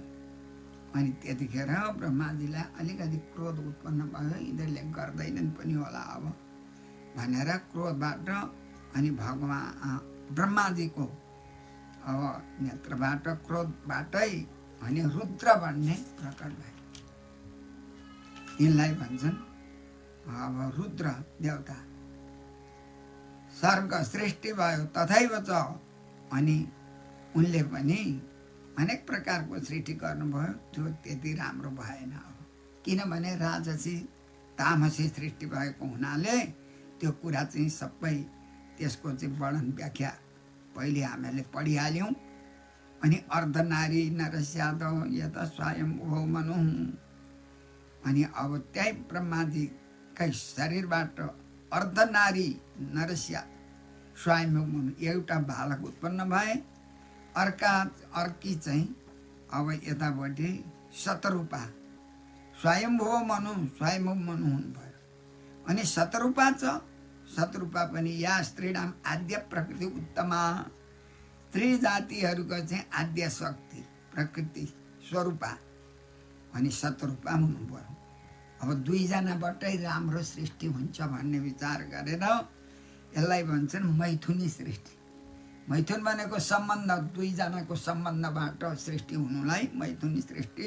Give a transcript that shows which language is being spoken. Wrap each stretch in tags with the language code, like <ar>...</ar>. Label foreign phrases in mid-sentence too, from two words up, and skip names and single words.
<ne>अनि त्यतिखेर ब्रह्माजीलाई अलिकति क्रोध उत्पन्न भयो, यिनीहरूले गर्दैनन् पनि होला अब भनेर क्रोधबाट अनि भगवान ब्रह्माजीको अब नेत्रबाट क्रोधबाटै अनि रुद्र भन्ने प्रकट भयो। यिनलाई भन्छन् अब रुद्र देवता। सर्ग सृष्टि भयो</ne> <sa>तथैव च।</sa> <ne>अनि उनले पनि अनेक प्रकारको सृष्टि गर्नुभयो, त्यो त्यति राम्रो भएन। किनभने राजसी तामसी सृष्टि भएको हुनाले त्यो कुरा चाहिँ सबै त्यसको चाहिँ वर्णन व्याख्या पहिले हामीले पढिहाल्यौँ।</ne> <sa>अनि अर्धनारी नरस्यादव यत स्वयम्भुव मनु।</sa> <ne>अनि अब त्यही ब्रह्माजीकै शरीरबाट</ne> <sa>अर्धनारी नरस्या</sa> <ne>स्वयम्भुव मनु एउटा बालक उत्पन्न भए। अर्की चाहिँ अब यतापट्टि शतरूपा स्वयम्भुव मनु हुनुभयो। अनि शतरूपा पनि</ne> <sa>या स्त्रीणाम आद्य प्रकृति उत्तमा।</sa> <ne>स्त्री जातिहरूको चाहिँ आद्य शक्ति प्रकृति स्वरूपा अनि शतरूपा हुनुभयो। अब दुईजनाबाटै राम्रो सृष्टि हुन्छ भन्ने विचार गरेर यसलाई भन्छन् मैथुनी सृष्टि। मैथुन भनेको सम्बन्ध, दुईजनाको सम्बन्धबाट सृष्टि हुनुलाई मैथुनी सृष्टि।</ne>